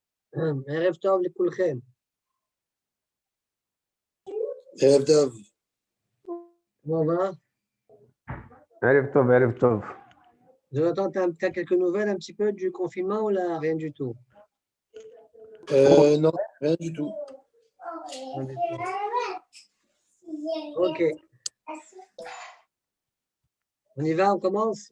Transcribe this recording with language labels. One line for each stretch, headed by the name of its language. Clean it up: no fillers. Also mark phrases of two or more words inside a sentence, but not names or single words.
Hebrew: ערב טוב לכולכם. ערב טוב.
French: Comment va?
Hebrew: ערב טוב, ערב טוב.
French: Jonathan, tu as quelques nouvelles un petit peu du confinement ou là, rien du tout? Non, rien du tout. Rien du tout. Ok. On y va, on commence.